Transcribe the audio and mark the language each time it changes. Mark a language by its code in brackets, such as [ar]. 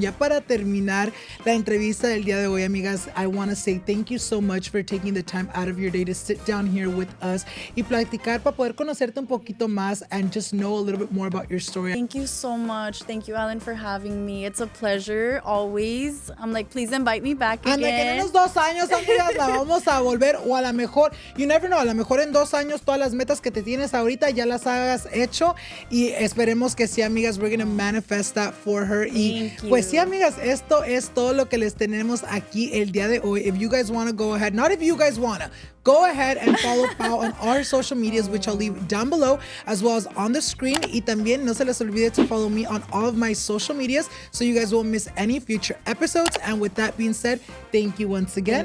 [es] Ya para terminar la entrevista del día de hoy, amigas, [en] I wanna say thank you so much for taking the time out of your day to sit down here with us [es] y platicar para poder conocerte un poquito más [en] and just know a little bit more about your story. Thank you so much. Thank you, Alan, for having me. It's a pleasure always. I'm like, please invite me back again. [es] Anda, que en unos 2 años, amigas, la vamos a volver, o a lo mejor, [en] you never know, [es] a lo mejor en 2 años todas las metas que te tienes ahorita ya las hagas hecho, y esperemos que sí, amigas. [en] We're gonna manifest that for her. [es] Y pues sí, amigas, esto es todo lo que les tenemos aquí el día de hoy. [en] If you guys want to go ahead, not if you guys want to, go ahead and follow Pau on our social medias, which I'll leave down below as well as on the screen. [es] Y también no se les olvide [en] to follow me on all of my social medias so you guys won't miss any future episodes. And with that being said, thank you once again.